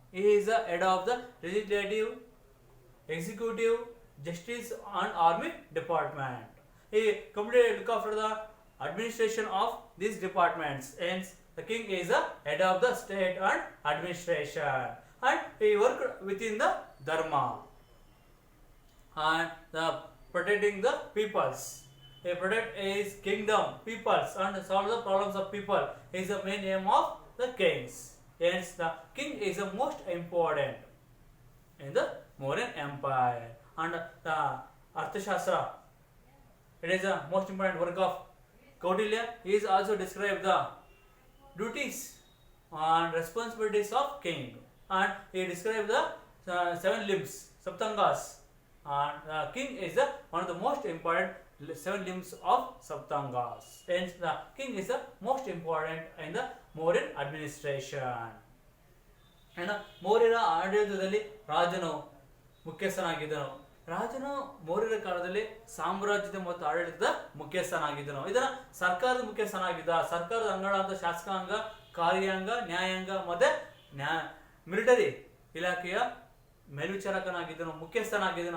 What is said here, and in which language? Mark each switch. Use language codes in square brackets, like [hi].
[en] Is the head of the legislative, executive, justice and army department. He completely look after the administration of these departments. Hence, the king is the head of the state and administration, and he worked within the dharma and the protecting the peoples. He protect his kingdom, peoples, and solve the problems of people. Is the main aim of the kings. Hence, the king is the most important in the Mauryan Empire. And the Arthashastra, it is the most important work of Kautilya. He is also described the duties and responsibilities of king, and he described the 7 limbs, Saptangas. And king is the one of the most important 7 limbs of Saptangas. Hence, the king is the most important in the Mauryan administration. And [kn] ಮೌರ್ಯರ ಆಡಳಿತದಲ್ಲಿ ರಾಜನು ಮುಖ್ಯಸ್ಥನಾಗಿದ್ದನು. ರಾಜನು ಮೌರ್ಯರ ಕಾಲದಲ್ಲಿ ಸಾಮ್ರಾಜ್ಯದ ಮತ್ತು ಆಡಳಿತದ ಮುಖ್ಯಸ್ಥನಾಗಿದ್ದನು. ಇದರ ಸರ್ಕಾರದ ಮುಖ್ಯಸ್ಥನಾಗಿದ್ದ. ಸರ್ಕಾರದ ಅಂಗಗಳಾದ ಶಾಸಕಾಂಗ, ಕಾರ್ಯಾಂಗ, ನ್ಯಾಯಾಂಗ ಮತ್ತೆ ಮಿಲಿಟರಿ ಇಲಾಖೆಯ ಮೇಲ್ವಿಚಾರಕನಾಗಿದ್ದನು, ಮುಖ್ಯಸ್ಥನಾಗಿದ್ದನು.